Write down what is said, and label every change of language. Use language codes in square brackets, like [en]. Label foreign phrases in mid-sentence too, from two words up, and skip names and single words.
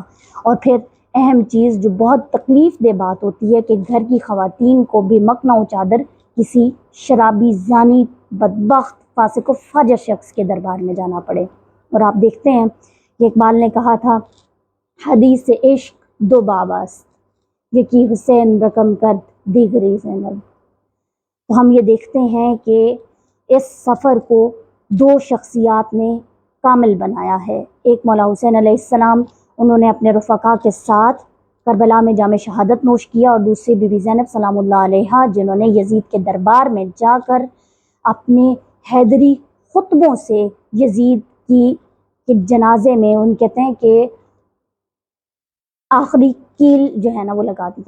[ur] اور پھر اہم چیز جو بہت تکلیف دہ بات ہوتی ہے کہ گھر کی خواتین کو بھی مکنا و چادر کسی شرابی، زانی، بدبخت، فاسق و فاجر شخص کے دربار میں جانا پڑے۔ اور آپ دیکھتے ہیں کہ اقبال نے کہا تھا، [fa] حدیث عشق دو باب است، یکی حسین رقم کرد دیگری زینب۔ [ur] تو ہم یہ دیکھتے ہیں کہ اس سفر کو دو شخصیات نے کامل بنایا ہے۔ ایک مولا حسین علیہ السلام، انہوں نے اپنے رفقا کے ساتھ کربلا میں جام شہادت نوش کیا، اور دوسری بی بی زینب سلام اللہ علیہا، جنہوں نے یزید کے دربار میں جا کر اپنے حیدری خطبوں سے یزید کے جنازے میں ان کہتے ہیں کہ آخری کیل جو ہے نا وہ لگا دیا۔